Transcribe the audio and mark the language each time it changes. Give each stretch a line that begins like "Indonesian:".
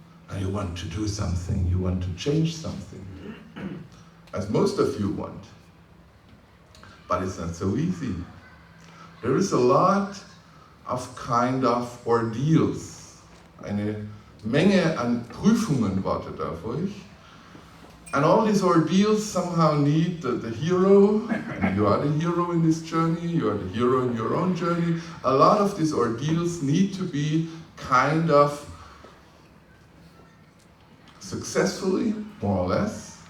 English: And you want to do something, you want to change something. As most of you want. But it's not so easy. There is a lot of kind of ordeals.
German: Eine Menge an Prüfungen wartet auf euch.
English: And all these ordeals somehow need the hero, and you are the hero in this journey, you are the hero in your own journey. A lot of these ordeals need to be kind of successfully, more or less.